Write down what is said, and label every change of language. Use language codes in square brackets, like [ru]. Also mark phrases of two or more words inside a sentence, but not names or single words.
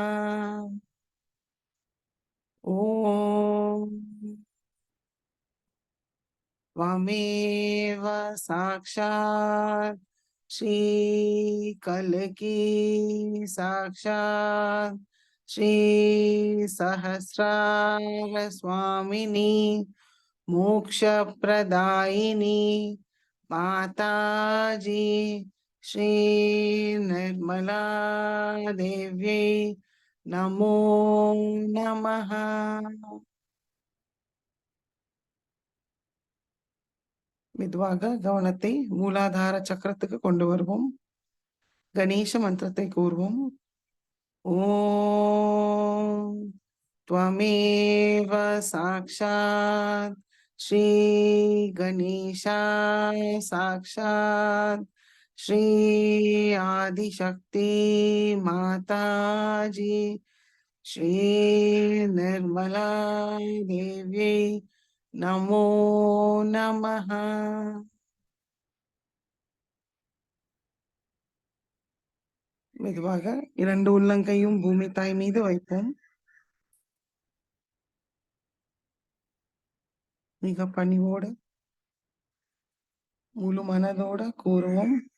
[sa] ओम त्वमेव साक्षात् श्री कल्की साक्षात् श्री सहस्रार स्वामिनी मोक्ष प्रदायिनी माताजी श्री निर्मला देव्यै नमो नमः. [ta] மெதுவாக கவனத்தை மூலாதார சக்கரத்துக்கு கொண்டு வருவோம். கணேச மந்திரத்தை கூறுவோம். [sa] ஓம் त्वमेव साक्षात् श्री गणेशाय साक्षात् श्री आदिशक्ति माताजी श्री निर्मला देव्यै नमो नमः. [ta] மெதுவாக இரண்டு உள்ளங்கையும் பூமி தாய் மீது வைப்போம். மிக பணிவோடு முழு மனதோட கூறுவோம்.